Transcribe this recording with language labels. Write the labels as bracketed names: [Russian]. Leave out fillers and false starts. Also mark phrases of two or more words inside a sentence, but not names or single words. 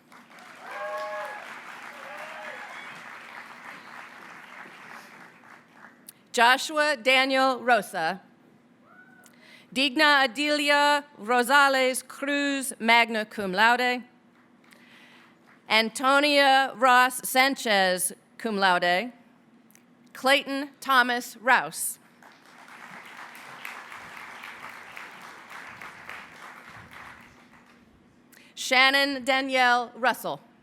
[English] Joshua Daniel Rosa. Digna Adelia Rosales Cruz, [Latin] magna cum laude. [English] Antonia Ross Sanchez, [Latin] cum laude. [English] Clayton Thomas Rouse. Shannon Danielle Russell.